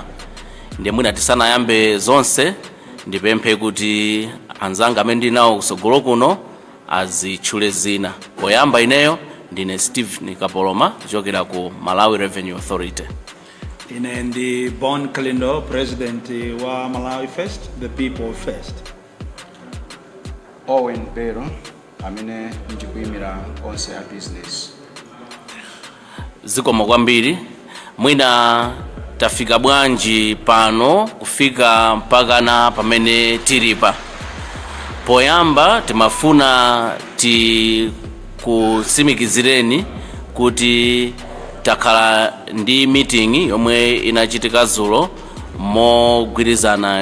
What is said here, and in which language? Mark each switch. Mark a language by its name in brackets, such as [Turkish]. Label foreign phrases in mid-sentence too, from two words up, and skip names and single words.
[Nyanja] Ndiye mwina tisanayambe zonse ndipemphe kuti anzanga amene ndinawo kusogolo kuno azitchule zina. Poyamba ineyo ndine Steve Kapoloma kuchokera ku Malawi Revenue Authority. Ine ndi Kalindo, president wa Malawi First, [English] the people first. [Nyanja] Owen Pero, amene ndikuyimira Onse a business. Zikomo kwambiri. Mwina tafika bwanji pano kufika mpaka na pamene tilipa. Poyamba timafuna kusimikizireni kuti takhala ndi meeting yomwe inachitika zulo mogwirizana